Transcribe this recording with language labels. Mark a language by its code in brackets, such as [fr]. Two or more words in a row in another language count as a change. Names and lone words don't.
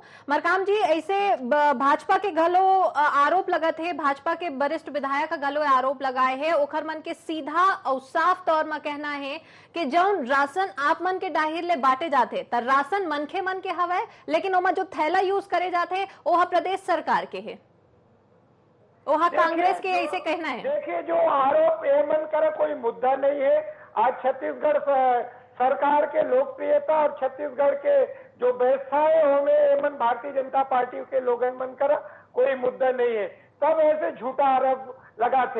[hne] मरकाम जी ऐसे भाजपा के घलो आरोप लगा थे भाजपा के वरिष्ठ विधायक घलो आरोप लगाए हैं ओकर मन के सीधा और साफ तौर में कहना है कि जौन राशन आप मन के डाहिर ले बांटे जाते त राशन मनखे मन के हवा लेकिन ओमा जो थैला यूज करे जाते ओहा प्रदेश सरकार के है ओहा कांग्रेस के ऐसे कहना है। देखिए जो आरोप एमन करा कोई मुद्दा नहीं है। आज छत्तीसगढ़ सरकार के लोकप्रियता और छत्तीसगढ़ के जो व्यवस्था है हमें एमन भारतीय जनता पार्टी के लोगन मन करा कोई मुद्दा नहीं है। तब ऐसे झूठा आरोप लगाते।